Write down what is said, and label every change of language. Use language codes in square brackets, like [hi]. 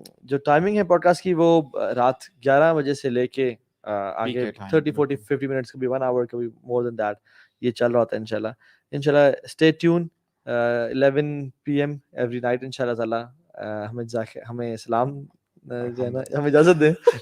[ur] جو ٹائمنگ ہے pod cost کی وہ رات 11 بجے سے لے کے آگے 30-40-50 منٹس کبھی [en] 1 hour [ur] کبھی [en] more than that [ur] یہ چل رہا ہوتا ہے انشاءاللہ. [en] انشاءاللہ stay tuned. 11 PM every night انشاءاللہ تعالی. [ur] ہمیں سلام جو ہے نا ہمیں اجازت دیں.